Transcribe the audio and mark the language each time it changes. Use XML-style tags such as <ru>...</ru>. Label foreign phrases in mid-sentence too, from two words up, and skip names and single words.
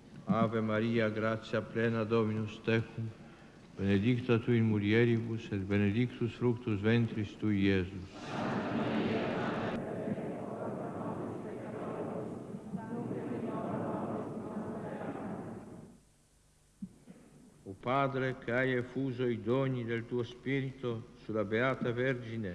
<la>Ave Maria, gratia plena Dominus tecum, benedicta tu in mulieribus et benedictus fructus ventris tui, Iesus.</la> <it>O Padre, che hai effuso i doni del tuo Spirito sulla Beata Vergine,</it>